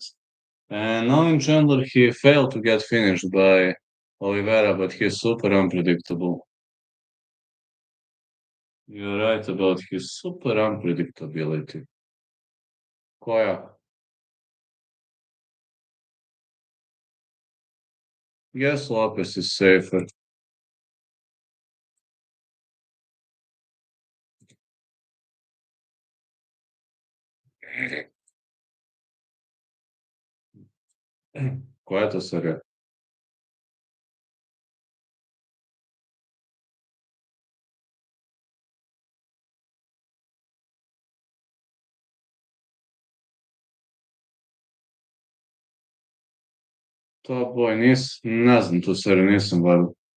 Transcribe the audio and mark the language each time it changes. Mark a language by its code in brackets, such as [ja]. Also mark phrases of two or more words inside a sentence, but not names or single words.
[en] And knowing Chandler, he failed to get finished by Oliveira, but he's super unpredictable. You're right about his super unpredictability. Koja? Yes, Lopez is safer. [hr] Koja je to serija? Top Boy, ne znam tu seriju, nisam gledao.